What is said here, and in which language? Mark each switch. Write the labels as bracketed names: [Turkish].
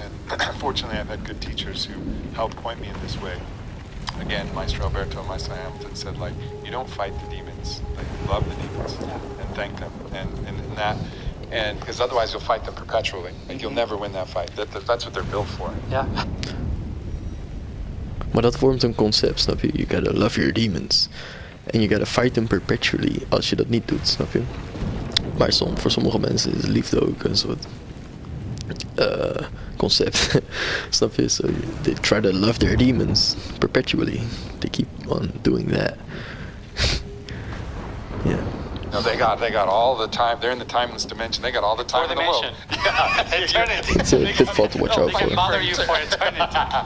[English] And fortunately, I've had good teachers who helped point me in this way. Again, Maestro Alberto, Maestro Hamilton said, like, you don't fight the demons, like, love the demons and thank them, and that. And because otherwise you'll fight them perpetually. Like you'll never win that fight. That's what they're built for. Yeah. [Dutch] Maar dat vormt een concept, snap je? [English] You gotta love your demons. And you gotta fight them perpetually [Dutch] als je dat niet doet, snap je? Maar voor sommige mensen is liefde ook een soort concept. Snap je? [English] So they try to love their demons perpetually. They keep on doing that. Yeah. No, they got all the time. They're in the timeless dimension. They got all the time in the world. Eternity. It's a pitfall to watch out They can for. bother you for eternity.